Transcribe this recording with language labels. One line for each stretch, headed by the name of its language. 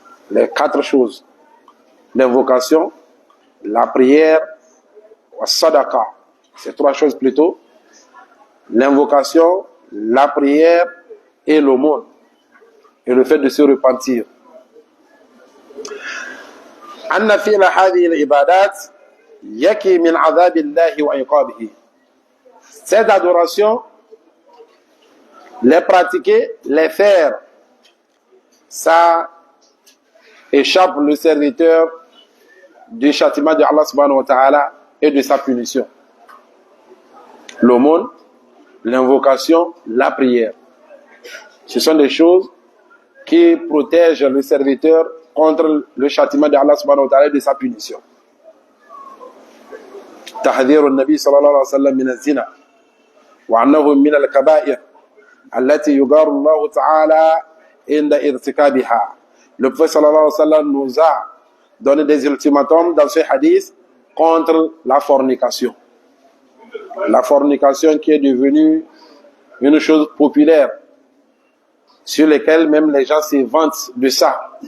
French: Les 4 choses: l'invocation, la prière, wa sadaqa, c'est 3 choses plutôt: l'invocation, la prière et l'aumône, et le fait de se repentir.
Arabic: أن فعل هذه العبادات يكي من عذاب الله وعقابه.
French: Cette adoration, les pratiquer, les faire, ça échappe le serviteur du châtiment de Allah subhanahu wa ta'ala et de sa punition. L'aumône, l'invocation, la prière. Ce sont des choses qui protègent le serviteur contre le châtiment de Allah subhanahu wa ta'ala et de sa punition.
Arabic: تحذير النبي صلى الله عليه وسلم من الزنا وأنه من الكبائر التي يغار الله تعالى عند ارتكابها.
French: Le prophète sallallahu alayhi wa sallam nous a donné des ultimatums dans ce hadith contre la fornication. La fornication qui est devenue une chose populaire, sur lesquelles même les gens se vantent de ça.